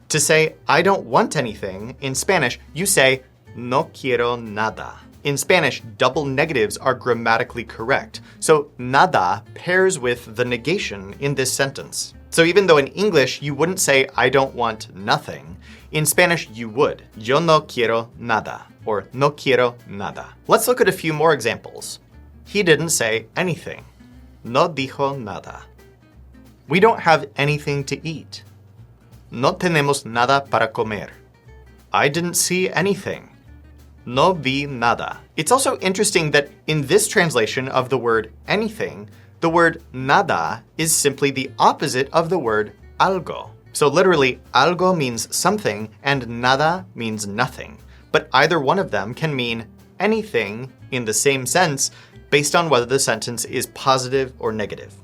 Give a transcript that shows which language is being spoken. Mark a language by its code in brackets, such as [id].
[en] To say I don't want anything in Spanish, you say no quiero nada. In Spanish, double negatives are grammatically correct, so nada pairs with the negation in this sentence. So even though in English you wouldn't say I don't want nothing, in Spanish you would. [es] Yo no quiero nada, or no quiero nada. [en] Let's look at a few more examples. He didn't say anything. No dijo nada. We don't have anything to eat. [es] No tenemos nada para comer. [en] I didn't see anything. No vi nada. It's also interesting that in this translation of the word anything, the word nada is simply the opposite of the word algo. So literally, algo means something and nada means nothing. But either one of them can mean anything in the same sense based on whether the sentence is positive or negative.